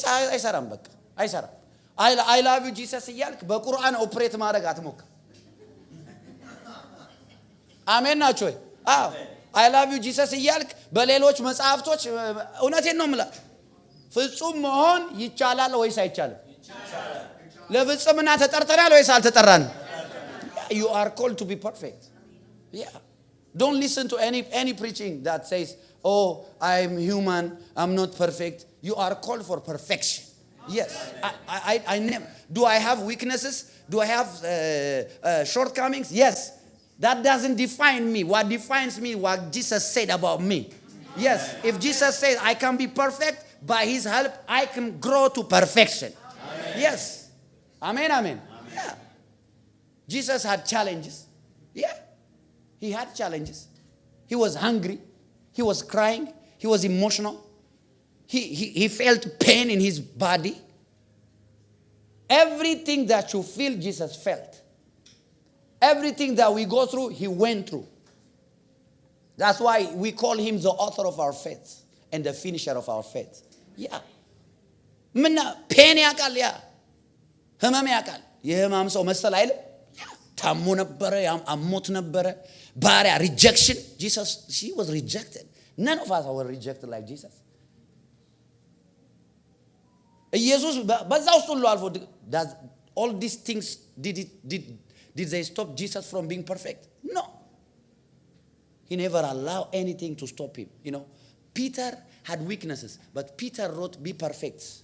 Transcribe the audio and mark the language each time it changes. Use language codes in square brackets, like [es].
[am] አይሰራም። በቃ አይሰራም። [en] I love you Jesus [am] እያልክ በቁርአን ኦፕሬት ማድረግ አትሞክር። አሜን ናችሁ ወይ? አዎ [en] I love you Jesus [am] እያልክ በሌሎች መጽሐፍቶች እውነቴን ነው የምላችሁ ፍጹም መሆን ይቻላል ወይስ አይቻልም? ይቻላል። ለፍጽምና ተጠርተናል ወይስ አልተጠራንም? [en] You are called to be perfect. Yeah. Don't listen to any preaching that says, "Oh, I'm human, I'm not perfect." You are called for perfection. Yes. I never. Do I have weaknesses? Do I have shortcomings? Yes. That doesn't define me. What defines me what Jesus said about me. Yes. If Jesus says I can be perfect, by his help I can grow to perfection. Amen. Yes. Amen. Yeah. Jesus had challenges. Yeah. He had challenges. He was hungry. He was crying. He was emotional. He felt pain in his body. Everything that you feel, Jesus felt. Everything that we go through, he went through. That's why we call him the author of our faith and the finisher of our faith. Yeah. [am] pain ያቃል ያ ህመም ያቃል የህመም ሰው መሰል አይደል? ታሞ ነበረ፣ አሞት ነበረ። ባሪያ rejection. [en] She was rejected. None of us were rejected like Jesus. [am] ኢየሱስ በዛ ውስጥ ሁሉ አልፎ [en] all these things did they stop Jesus from being perfect? No. He never allowed anything to stop him. You know, Peter had weaknesses, but Peter wrote, "Be perfect."